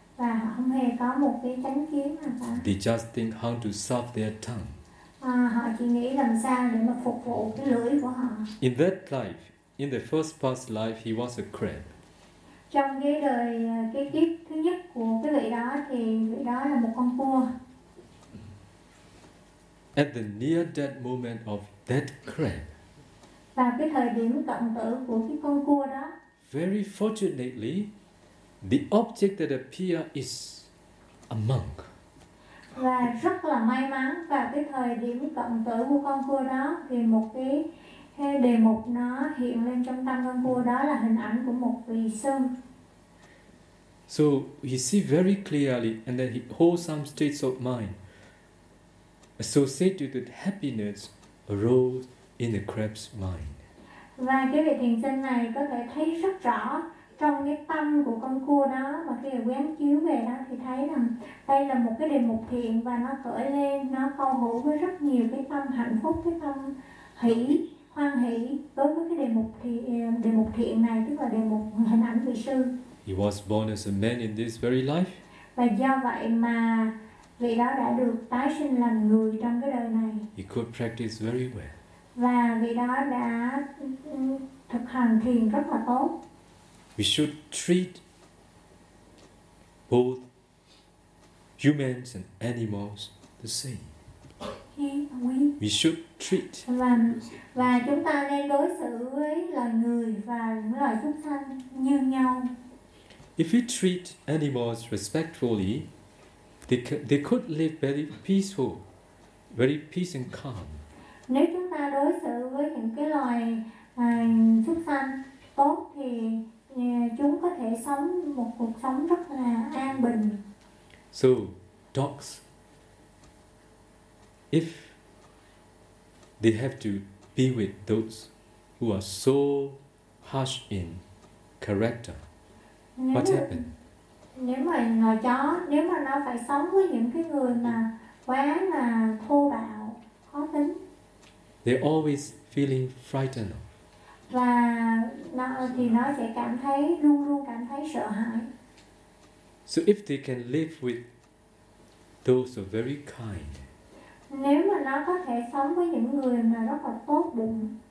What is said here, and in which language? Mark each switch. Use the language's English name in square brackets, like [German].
[Vietnamese] Và họ không hề có một cái chánh kiến nào cả. [English] They just think how to serve their tongue. [Vietnamese] Họ chỉ nghĩ làm sao để mà phục vụ cái lưỡi của họ. [English] In that life, in the first past life, he was a crab. [Vietnamese] Trong cái đời, cái kiếp thứ nhất của cái vị đó thì vị đó là một con cua. [English] At the near-death moment of that crab. [Vietnamese] Và cái thời điểm cận tử của cái con cua đó. [English] Very fortunately, the object that appears is a monk. [Vietnamese] Và rất là may mắn và cái thời điểm cận tử của con cua đó thì một cái đề mục nó hiện lên trong tâm con cua đó là hình ảnh của một vị sư. [English] So he see very clearly, and then he holds some states of mind associated with happiness arose in the crab's mind. [Vietnamese] Và cái vị thiền sinh này có thể thấy rất rõ trong cái tâm của con cua đó, và khi quán chiếu về đó thì thấy rằng đây là một cái đề mục thiện và nó khởi lên, nó câu hữu với rất nhiều cái tâm hạnh phúc, cái tâm hỷ, hoan hỷ đối với cái đề mục thiện này, tức là đề mục hình ảnh vị sư. [English] He was born as a man in this very life. [Vietnamese] Và do vậy mà vị đó đã được tái sinh làm người trong cái đời này. [English] He could practice very well. [Vietnamese] Và vị đó đã thực hành thiền rất là tốt. [English] We should treat both humans and animals the same. We should treat. [Vietnamese] Và chúng ta nên đối xử với loài người và loài chúng sanh như nhau. [English] If we treat animals respectfully, they could live very peaceful, very peace and calm. [Vietnamese] Nếu chúng ta đối xử với những cái loài súc sanh tốt thì chúng có thể sống một cuộc sống rất là an bình. [English] So dogs, if they have to be with those who are so harsh in character, what happened? [Vietnamese] Nếu mà loài chó, nếu mà nó phải sống với những cái người mà quá là thô bạo, khó tính. [English] They're always feeling frightened. [Vietnamese] Và nó thì nó sẽ cảm thấy luôn luôn cảm thấy sợ hãi. [English] So if they can live with those who are very kind. [Vietnamese] Nếu mà nó có thể sống với những người mà rất là tốt bụng.